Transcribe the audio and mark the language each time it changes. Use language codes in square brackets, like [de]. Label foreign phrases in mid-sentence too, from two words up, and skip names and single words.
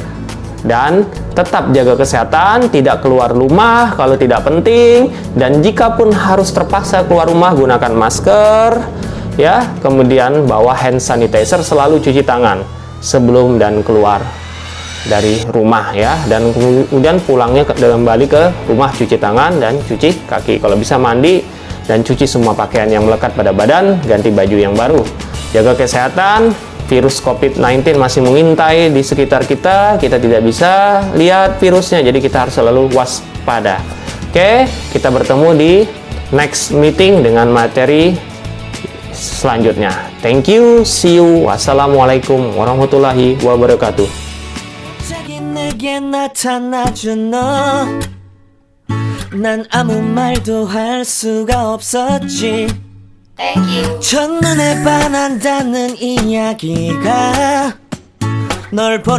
[id] Dan tetap jaga kesehatan, tidak keluar rumah kalau tidak penting, dan jika pun harus terpaksa keluar rumah gunakan masker ya, kemudian bawa [en] hand sanitizer, [id] selalu cuci tangan sebelum dan keluar dari rumah ya, dan kemudian pulangnya kembali ke rumah cuci tangan dan cuci kaki, kalau bisa mandi dan cuci semua pakaian yang melekat pada badan, ganti baju yang baru. Jaga kesehatan. Virus COVID-19 masih mengintai di sekitar kita. Kita tidak bisa lihat virusnya, jadi kita harus selalu waspada. Oke, kita bertemu di [en] next meeting [id] dengan materi selanjutnya. [en] Thank you, see you. [ar] والسلام عليكم ورحمة الله وبركاته. [ko] 난 아무 말도 할 수가 없었지. 첫눈에 반한다는 이야기가 널